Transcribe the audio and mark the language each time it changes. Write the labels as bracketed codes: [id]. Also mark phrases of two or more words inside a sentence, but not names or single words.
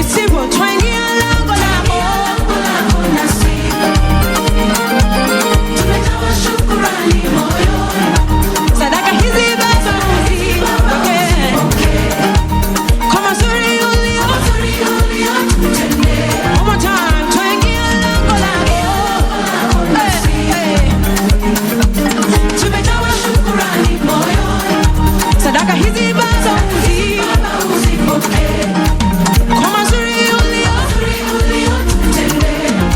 [en] It's simple. [sw] Twaingia lango lako. Lango lako nasi. Tumetoa shukrani moyoni. Sadaka hizi Baba uzipokee. Kwa mazuri ulio- Kwa mazuri uliyotutendea. [en] One more time. [sw] Twaingia lango lako. Lango lako nasi. Hey, hey. Tumetoa shukrani moyoni. Sadaka hizi Baba uzi- Baba uzipokee. Kwa mazuri ulio- Mazuri uliyotutendea.